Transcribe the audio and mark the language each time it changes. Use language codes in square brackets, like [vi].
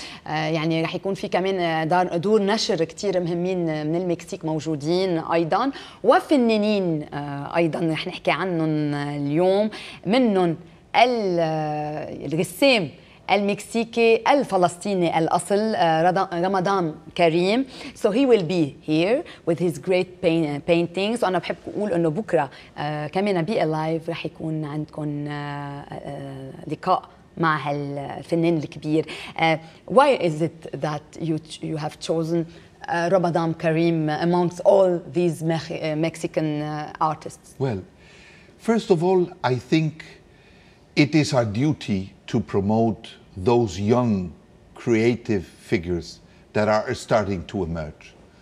[ar] يعني رح يكون في كمان دور نشر كتير مهمين من المكسيك موجودين أيضا، وفنانين أيضا رح نحكي عنهم اليوم. منهم الرسام المكسيكي الفلسطيني الأصل رمضان كريم. [en] So he will be here with his great paintings. [ar] وأنا بحب أقول إنه بكرة كمان بلايف رح يكون عندكم لقاء مع الفنان الكبير. [en] Why is it that you have chosen Ramadan Karim amongst all these Mexican artists? Well, first of all, I think it is our duty to promote those young, creative figures that are starting to emerge.